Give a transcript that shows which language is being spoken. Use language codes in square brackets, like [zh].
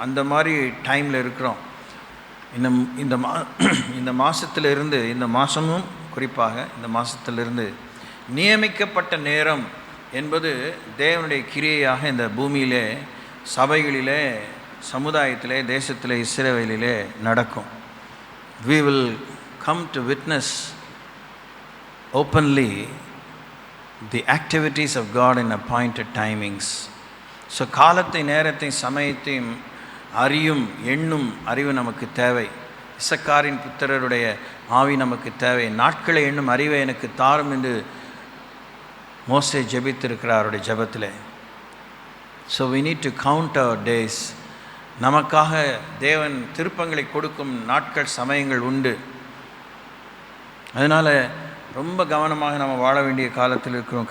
[ta] அந்த மாதிரி டைமில் இருக்கிறோம். இந்த மாதத்திலிருந்து, இந்த மாதமும் குறிப்பாக இந்த மாதத்திலிருந்து நியமிக்கப்பட்ட நேரம் என்பது தேவனுடைய கிரியையாக இந்த பூமியிலே, சபைகளிலே, சமுதாயத்திலே, தேசத்திலே, இஸ்ரவேலிலே நடக்கும். [en] We will come to witness openly the activities of God in appointed timings. [ta] So காலத்தை, நேரத்தை, சமயத்தையும் அறியும் எண்ணும் அறிவு நமக்கு தேவை. இசக்காரின் புத்திரருடைய ஆவி நமக்கு தேவை. நாட்களை எண்ணும் அறிவை எனக்கு தாரும் என்று மோசே ஜெபித்திருக்கிறார் அவருடைய ஜெபத்தில். [en] So we need to count our days. [ta] நமக்காக தேவன் திருப்பங்களை கொடுக்கும் நாட்கள், சமயங்கள் உண்டு. அதனால் ரொம்ப கவனமாக நம்ம வாழ வேண்டிய காலத்தில் இருக்கிறோம்.